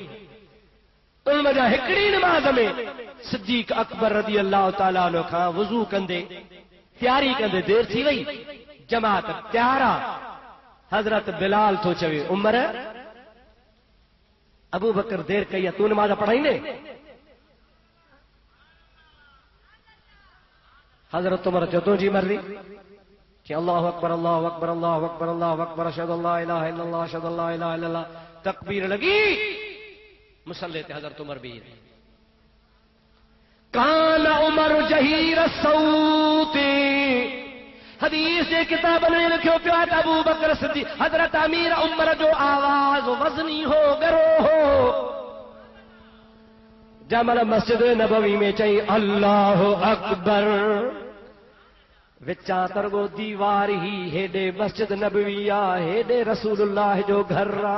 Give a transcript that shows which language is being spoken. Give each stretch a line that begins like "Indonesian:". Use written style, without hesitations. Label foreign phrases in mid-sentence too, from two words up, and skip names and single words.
Sindhi: उन जा हिकिड़ी निमाज़ में सिद्दीक़ अकबर
Arabic: رضي الله تعالى عنه
Sindhi: खां वुज़ू कंदे तैयारी कंदे देर थी वई, जमात तैयार आ। हज़रत बिलाल तो चवे, उमर अबू बकर देर कई आहे, तूं निमाज़ पढ़ाईंदे? हज़रत उमर चयो तुंहिंजी मर्ज़ी।
Arabic: कि الله أكبر الله أكبر الله أكبر الله أكبر أشهد أن لا إله إلا الله أشهد أن لا إله إلا الله.
Sindhi: तकबीर लगी, मुसल्ले ते हज़रत उमर भी।
Arabic: كان عمر جهير الصوت,
Sindhi: हदीस जे किताब में लिखियो पियो आहे त अबू बकर सिद्दीक़ हज़रत अमीर उमर जो आवाज़ वज़नी हो, गरो हो। जमल मस्जिद नबवी में चई
Arabic: الله أكبر,
Sindhi: विचा तरगो दीवार ही हेॾे मस्जिद नबवी आ, हेॾे रसूलुल्लाह जो घर आ।